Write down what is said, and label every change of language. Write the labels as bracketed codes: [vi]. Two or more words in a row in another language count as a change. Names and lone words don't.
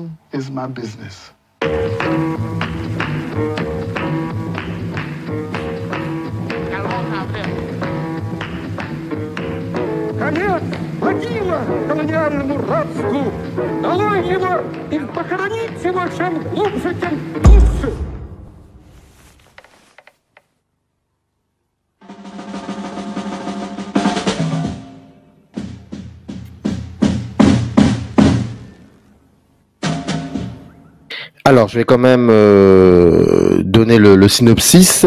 [en] is my business. [ru] Конец Владимира колониальному рабству! Долой его и похоронить его чем глубже, тем лучше! [fr] Alors, je vais quand même donner le synopsis.